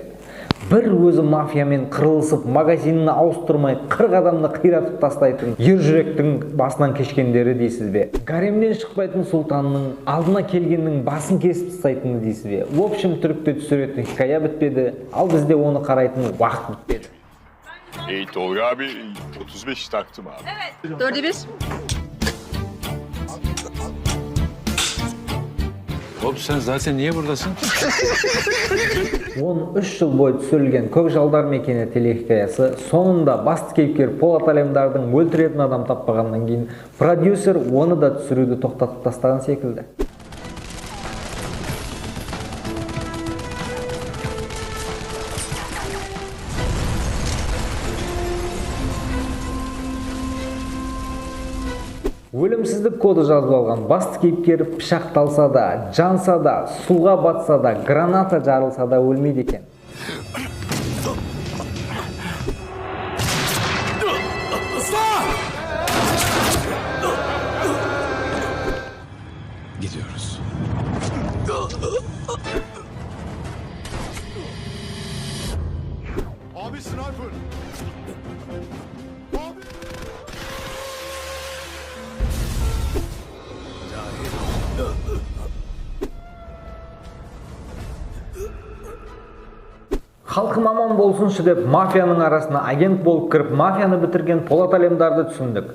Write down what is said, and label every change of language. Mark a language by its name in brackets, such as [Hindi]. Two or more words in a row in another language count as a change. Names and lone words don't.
[Kazakh] Бір өзі мафиямен қырылысып, магазинін ауыстырмай, 40 адамды қиратып тастайтын ер жүректің басынан кешкендері дейсіз бе? Гаремнен шықпайтын сұлтанның алдына келгеннің басын кесіп тастайтыны дейсіз бе? [Russian] В общем, [Kazakh] түрікте түсіретін хикая бітпеді, ал бізде оны қарайтын уақыт бітпеді. [Turkish] Tolga abi 35 taktım abi. Evet. 4'e 1. Oğlum sen zaten niye buradasın? [Kazakh] 13 жыл бойы түсірілген Көкжалдар мекені телехикаясы соңында басты кейіпкер Полат Алемдардың өлтіретін адам таппағаннан кейін продюсер оны да түсіруді тоқтатып тастаған секілді. Өлімсіздік коды жазып алған басты кейіпкер пышақталса да, жанса да, суға батса да, граната жарылса да өлмейді екен. [Turkish] Gidiyoruz. Abi sniper. [Kazakh] Халқым аман болсыншы деп мафияның арасына агент болып кіріп, мафияны бітірген Полат Алемдарды түсіндік.